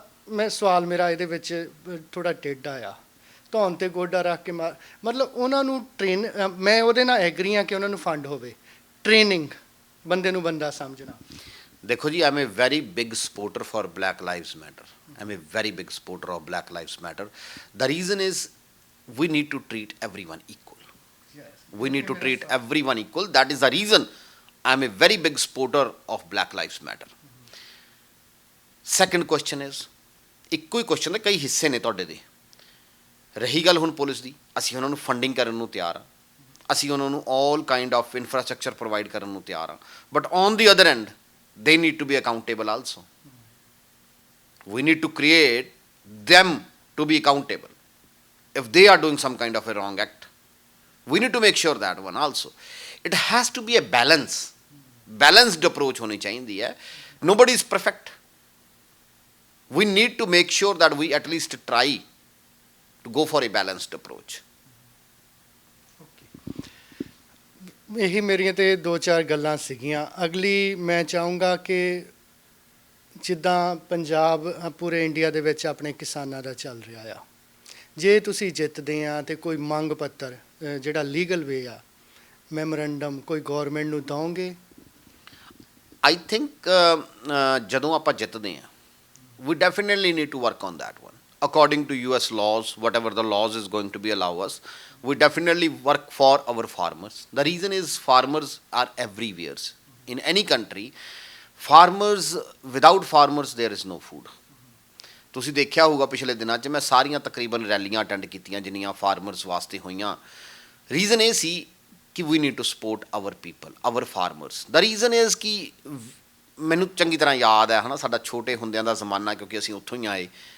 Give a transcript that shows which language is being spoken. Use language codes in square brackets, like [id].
[pa] ਮੈਂ ਸਵਾਲ ਮੇਰਾ ਇਹਦੇ ਵਿੱਚ ਥੋੜ੍ਹਾ ਟੇਢਾ ਆ। ਧੌਣ 'ਤੇ ਗੋਡਾ ਰੱਖ ਕੇ ਮਤਲਬ ਉਹਨਾਂ ਨੂੰ ਮੈਂ ਉਹਦੇ ਨਾਲ ਐਗਰੀ ਹਾਂ ਕਿ ਉਹਨਾਂ ਨੂੰ ਫੰਡ ਹੋਵੇ, ਟ੍ਰੇਨਿੰਗ, ਬੰਦੇ ਨੂੰ ਬੰਦਾ ਸਮਝਣਾ। [en] ਦੇਖੋ ਜੀ, I am a very big supporter for Black Lives Matter. I am a very big supporter of Black Lives Matter. The reason is we need to treat everyone equal. We need to treat everyone equal. That is the reason I am a very big supporter of Black Lives Matter. Second question is, [pa] ਇੱਕੋ ਹੀ question ਦੇ ਕਈ ਹਿੱਸੇ ਨੇ ਤੁਹਾਡੇ ਦੇ। ਰਹੀ ਗੱਲ ਹੁਣ ਪੁਲਿਸ ਦੀ, ਅਸੀਂ ਉਹਨਾਂ ਨੂੰ ਫੰਡਿੰਗ ਕਰਨ ਨੂੰ ਤਿਆਰ ਹਾਂ, ਅਸੀਂ ਉਹਨਾਂ ਨੂੰ [en] all kind of infrastructure provide [pa] ਕਰਨ ਨੂੰ ਤਿਆਰ ਹਾਂ, [en] But on the other end they need to be accountable also. We need to create them to be accountable. If they are doing some kind of a wrong act, we need to make sure that one also. It has to be a balanced approach [pa] honi chahiye hai. [en] Nobody is perfect. We need to make sure that we at least try to go for a balanced approach. [pa] ਇਹੀ ਮੇਰੀਆਂ ਤੇ 2-4 ਗੱਲਾਂ ਸੀਗੀਆਂ। ਅਗਲੀ ਮੈਂ ਚਾਹੂੰਗਾ ਕਿ ਜਿੱਦਾਂ ਪੰਜਾਬ ਪੂਰੇ ਇੰਡੀਆ ਦੇ ਵਿੱਚ ਆਪਣੇ ਕਿਸਾਨਾਂ ਦਾ ਚੱਲ ਰਿਹਾ ਆ, ਜੇ ਤੁਸੀਂ ਜਿੱਤਦੇ ਆ ਤੇ ਕੋਈ ਮੰਗ ਪੱਤਰ ਜਿਹੜਾ ਲੀਗਲ ਵੇ ਆ, ਮੈਮੋਰੰਡਮ ਕੋਈ ਗੌਰਮੈਂਟ ਨੂੰ ਦਓਗੇ? [en] I think [pa] ਜਦੋਂ ਆਪਾਂ ਜਿੱਤਦੇ ਹਾਂ, [en] we definitely need to work on that one. According to US laws, whatever the laws is going to be allow us, we definitely work for our farmers. The reason is farmers are everywhere. In any country, farmers, without farmers, there is no food. [pa] ਤੁਸੀਂ ਦੇਖਿਆ ਹੋਊਗਾ ਪਿਛਲੇ ਦਿਨਾਂ 'ਚ ਮੈਂ ਸਾਰੀਆਂ ਤਕਰੀਬਨ ਰੈਲੀਆਂ ਅਟੈਂਡ ਕੀਤੀਆਂ ਜਿੰਨੀਆਂ ਫਾਰਮਰਸ ਵਾਸਤੇ ਹੋਈਆਂ। [en] reason [pa] ਇਹ ਸੀ ਕਿ [en] We need to support our people, our farmers. The reason is [pa] ਕਿ ਮੈਨੂੰ ਚੰਗੀ ਤਰ੍ਹਾਂ ਯਾਦ ਹੈ ਨਾ, ਸਾਡਾ ਛੋਟੇ ਹੁੰਦਿਆਂ ਦਾ ਜ਼ਮਾਨਾ, ਕਿਉਂਕਿ ਅਸੀਂ ਉੱਥੋਂ ਹੀ ਆਏ।